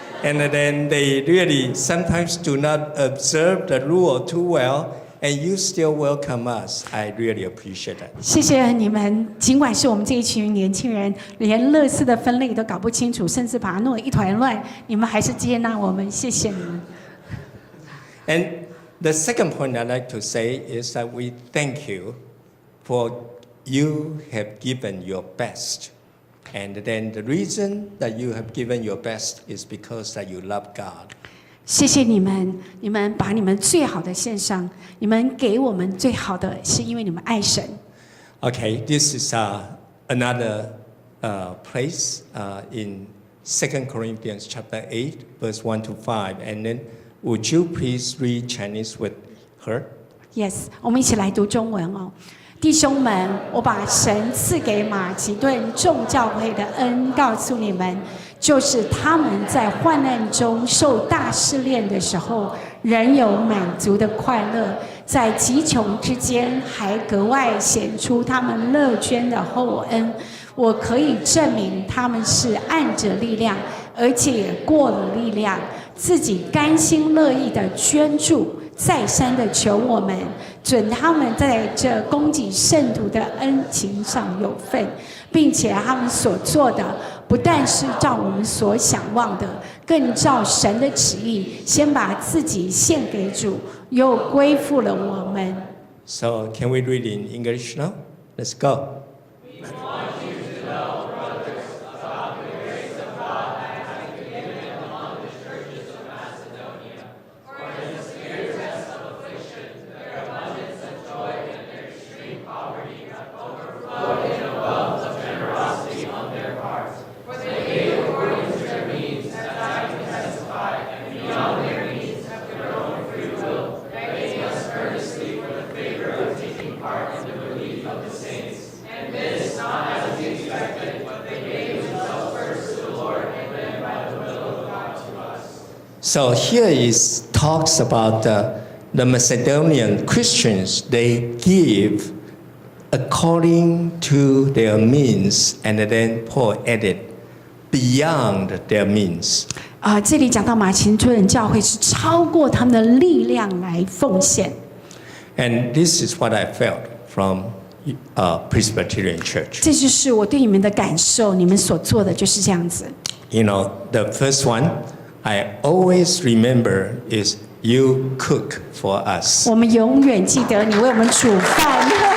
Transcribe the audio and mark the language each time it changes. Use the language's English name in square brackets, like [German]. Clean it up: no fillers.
[English] And then they really sometimes do not observe the rule too well, and you still welcome us. I really appreciate that. [Chinese] 谢谢你们，尽管是我们这一群年轻人，连垃圾的分类都搞不清楚，甚至把它弄得一团乱，你们还是接纳我们，谢谢你们。 [English] And the second point I'd like to say is that we thank you for you have given your best And then the reason that you have given your best is because that you love God. [Chinese] 谢谢你们，你们把你们最好的献上，你们给我们最好的，是因为你们爱神。 [English] Okay, this is another place in 2 Corinthians chapter 8, verse 1 to 5. And then would you please read Chinese with her? [Chinese] Yes， 我们一起来读中文哦。弟兄们，我把神赐给马其顿众教会的恩告诉你们，就是他们在患难中受大试炼的时候，仍有满足的快乐，在极穷之间还格外显出他们乐捐的厚恩。我可以证明他们是按着力量，而且也过了力量，自己甘心乐意的捐助，再三的求我们，准他们在这供给圣徒的恩情上有份，并且他们所做的不但是照我们所想望的，更照神的旨意，先把自己献给主，又归附了我们。 [English] So can we read in English now? Let's go. So here is talks about the Macedonian Christians. They give according to their means, and then Paul added, beyond their means. [Chinese] 这里讲到马其顿教会是超过他们的力量来奉献。 [English] And this is what I felt from Presbyterian Church. [Chinese] 这就是我对你们的感受，你们所做的就是这样子。 [English] You know, the first one I always remember is you cook for us. [Chinese] 我们永远记得你为我们煮饭。